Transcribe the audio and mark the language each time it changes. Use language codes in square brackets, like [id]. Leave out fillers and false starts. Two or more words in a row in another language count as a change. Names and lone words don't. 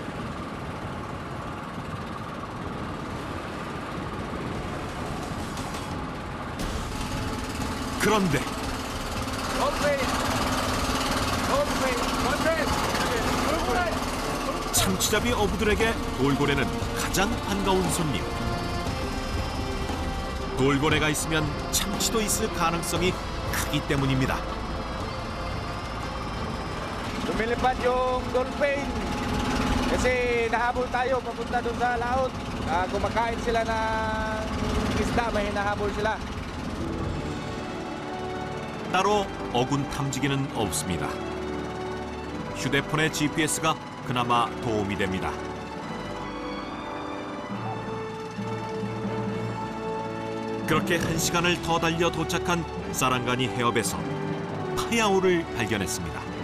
[ko] 그런데 참치잡이 어부들에게 돌고래는 가장 반가운 손님. 돌고래가 있으면 참치도 있을 가능성이 크기 때문입니다. [tl] Lumilipad yung dolphin. Kasi nahabol tayo papunta doon sa laut. Kumakain sila ng isda, may hinahabol sila. [ko] 따로 어군 탐지기는 없습니다. 휴대폰의 GPS가 그나마 도움이 됩니다. 그렇게 1시간을 더 달려 도착한 사랑가니 해협에서 파야오를 발견했습니다.